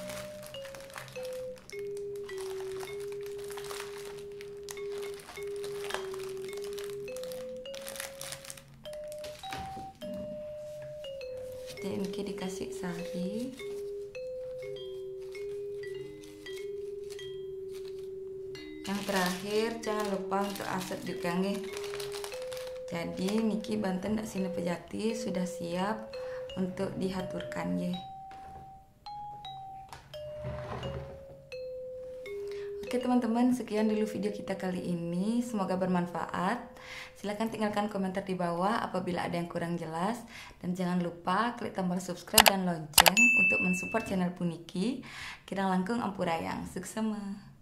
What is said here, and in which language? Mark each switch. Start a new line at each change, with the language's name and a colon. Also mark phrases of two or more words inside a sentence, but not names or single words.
Indonesian: Niki dikasih sari. Yang terakhir jangan lupa untuk asap juga nggih. Jadi niki banten dak sine pejati sudah siap untuk dihaturkan nggih. Oke teman-teman, sekian dulu video kita kali ini. Semoga bermanfaat. Silahkan tinggalkan komentar di bawah apabila ada yang kurang jelas. Dan jangan lupa klik tombol subscribe dan lonceng untuk mensupport channel Puniki.
Balinese: Kirang langkung ampurayang. Suksema.